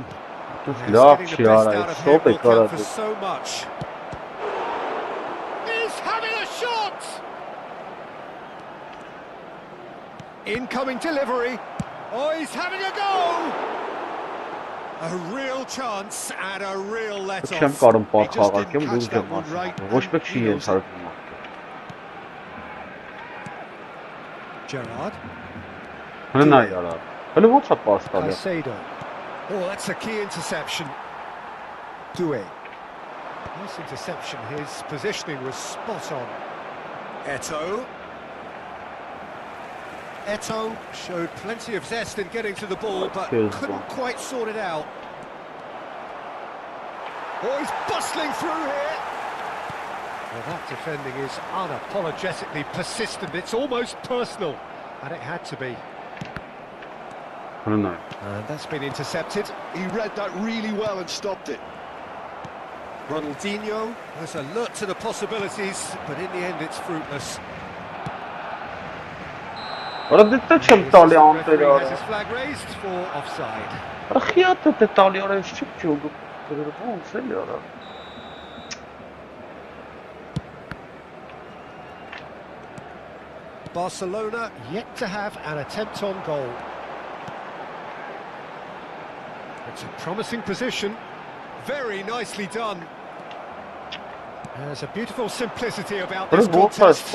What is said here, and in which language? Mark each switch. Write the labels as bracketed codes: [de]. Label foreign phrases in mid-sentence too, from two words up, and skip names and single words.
[en] Getting the best out of him will count for so much. He's having a shot! Incoming delivery. Oh, he's having a go! A real chance and a real let-off. [hy] Չեմ կարում պատ խաղարկեմ, դուզ եմ ասում, ոչ մեկ չի ենթարկվում։ [en] Gerrard. [hy] Հնա յարա։ Հələ ո՞նց է պաս տալի։ [en] Caicedo. Oh, that's a key interception. Doué. Nice interception. His positioning was spot on. Eto'o. Eto'o showed plenty of zest in getting to the ball, but couldn't quite sort it out. Oh, he's bustling through here. Well, that defending is unapologetically persistent. It's almost personal, and it had to be. [hy] Հնա։ [en] And that's been intercepted. He read that really well and stopped it. Ronaldinho was alert to the possibilities, but in the end it's fruitless. [hy] Արա դե չեմ տալի [en] The [hy] անտեր [en] referee has [hy] արա։ [en] his flag raised for offside. [hy] Արա խիատը դե տալի արա ինչ չի ու ոնց էլի արա։ [en] Barcelona yet to have an attempt on goal. It's a promising position. Very nicely done. There's a beautiful simplicity about this contest.